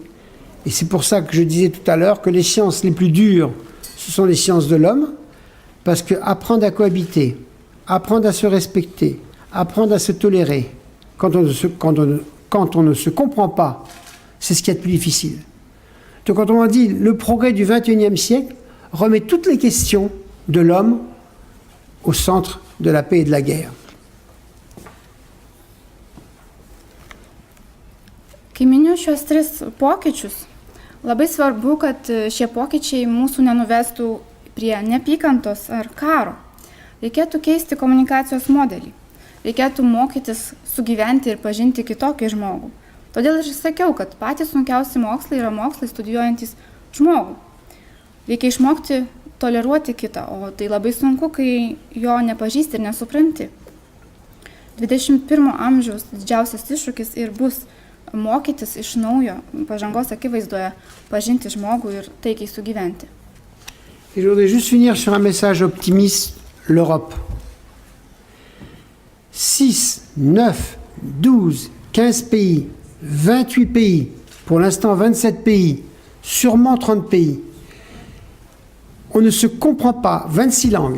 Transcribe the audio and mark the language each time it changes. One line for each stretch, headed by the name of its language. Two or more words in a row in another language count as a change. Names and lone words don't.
French: Et c'est pour ça que je disais tout à l'heure que les sciences les plus dures, ce sont les sciences de l'homme, parce que apprendre à cohabiter, apprendre à se respecter, apprendre à se tolérer, quand on ne se comprend pas, c'est ce qu'il y a de plus difficile. Donc quand on dit le progrès du XXIe siècle remet toutes les questions de l'homme au centre de la paix et de la guerre.
Lithuanian: Kai miniu šios tris pokyčius, labai svarbu, kad šie pokyčiai mūsų nenuvestų prie neapykantos ar karo. Reikėtų keisti komunikacijos modelį. Reikėtų mokytis sugyventi ir pažinti kitokį žmogų. Todėl ir sakiau, kad patys sunkiausi mokslai yra mokslai studijuojantis žmogų. Reikia išmokti toleruoti kitą, o tai labai sunku, kai jo nepažįsti ir nesupranti. 21 amžiaus didžiausias iššūkis ir bus mokytis iš naujo pažangos akivaizdoje, pažinti žmogų ir taikiai sugyventi.
French: Et je voudrais juste finir sur un message optimiste, l'Europe. 6, 9, 12, 15 pays, 28 pays, pour l'instant 27 pays, sûrement 30 pays. On ne se comprend pas, 26 langues.